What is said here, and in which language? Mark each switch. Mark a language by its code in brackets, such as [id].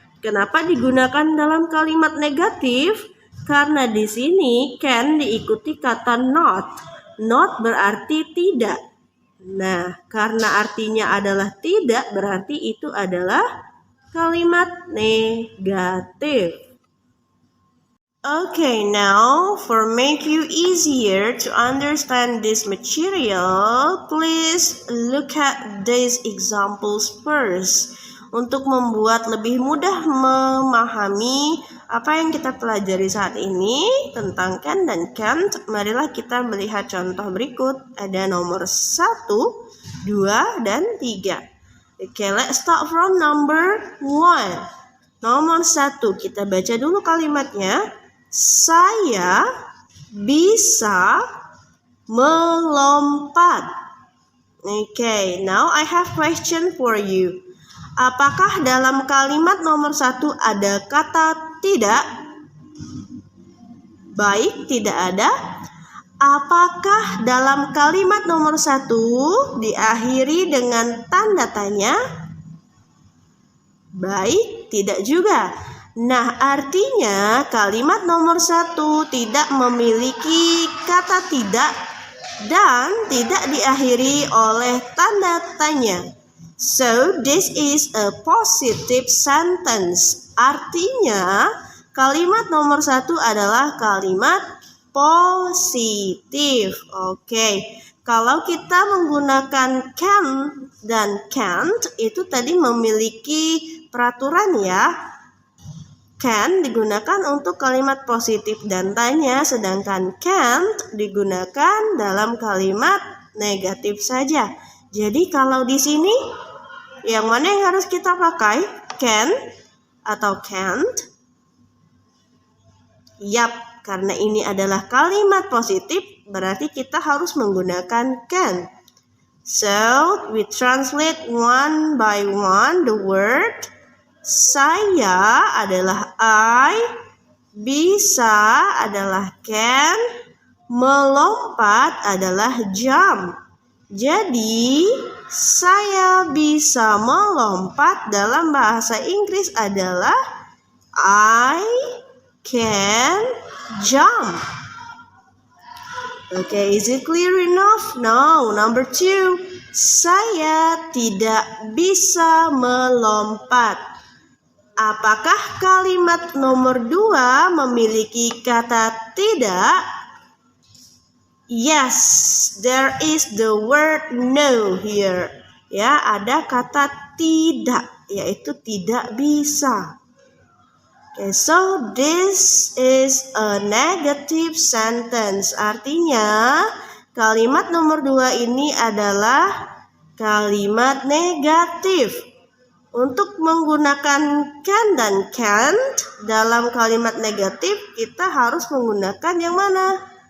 [id] Kenapa digunakan dalam kalimat negatif? Karena di sini can diikuti kata not. Not berarti tidak. Nah, karena artinya adalah tidak, berarti itu adalah kalimat negatif. [en] Okay, now for make you easier to understand this material, please look at these examples first. [id] Untuk membuat lebih mudah memahami apa yang kita pelajari saat ini tentang can dan can't, marilah kita melihat contoh berikut. Ada nomor 1, 2, dan 3. [en] Okay, let's start from number 1. [id] Nomor 1, kita baca dulu kalimatnya. Saya bisa melompat. [en] Okay, now I have question for you. [id] Apakah dalam kalimat nomor 1 ada kata tidak? Baik, tidak ada. Apakah dalam kalimat nomor 1 diakhiri dengan tanda tanya? Baik, tidak juga. Nah, artinya kalimat nomor 1 tidak memiliki kata tidak dan tidak diakhiri oleh tanda tanya. [en] So, this is a positive sentence. [id] Artinya, kalimat nomor 1 adalah kalimat positif. Oke, kalau kita menggunakan can dan can't, itu tadi memiliki peraturan ya. Can digunakan untuk kalimat positif dan tanya, sedangkan can't digunakan dalam kalimat negatif saja. Jadi kalau di sini yang mana yang harus kita pakai? Can atau can't? Yap, karena ini adalah kalimat positif, berarti kita harus menggunakan can. [en] So, we translate one by one the word. [id] Saya adalah I, bisa adalah can, melompat adalah jump. Jadi, saya bisa melompat dalam bahasa Inggris adalah [en] I can jump. Okay, is it clear enough? No, number 2. [id] Saya tidak bisa melompat. Apakah kalimat nomor 2 memiliki kata tidak? [en] Yes, there is the word no here. [id] Ya, ada kata tidak, yaitu tidak bisa. [en] Okay, so this is a negative sentence. [id] Artinya, kalimat nomor 2 ini adalah kalimat negatif. Untuk menggunakan can dan can't dalam kalimat negatif, kita harus menggunakan yang mana?